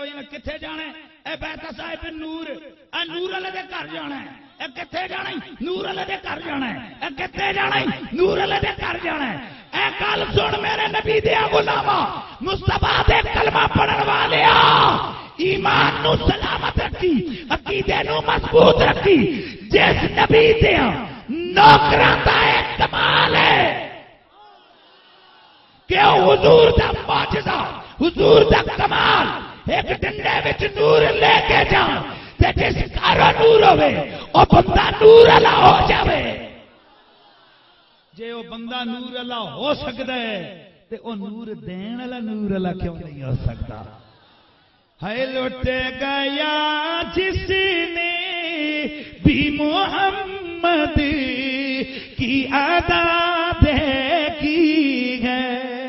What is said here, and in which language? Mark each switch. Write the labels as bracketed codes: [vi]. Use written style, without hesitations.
[pa] کتنے جانا ہے اے بیٹا صاحب نور اے نور والے دے گھر جانا ہے. اے کتنے جانا ہے نور والے دے گھر جانا ہے. اے کتنے جانا ہے نور والے دے گھر جانا ہے. اے گل سن میرے نبی دیا غلاما مصطفیٰ دے کلمہ پڑھن والیا ایمان نو سلامت رکھی عقیدے نو مضبوط رکھی. جس نبی دیا نوکراں دا کمال ہے کہ حضور دا معجزہ حضور دا کمال ایک ڈنڈے وچ نور لے کے جان تے جس کارا نور ہوے او بندہ نور والا ہو جاوے. جے او بندہ نور والا ہو سکدا ہے تے او نور دین والا نور والا کیوں نہیں ہو سکتا؟ [ur] ہے لٹ گیا جس نے بھی محمد کی ادا دیکھی ہے.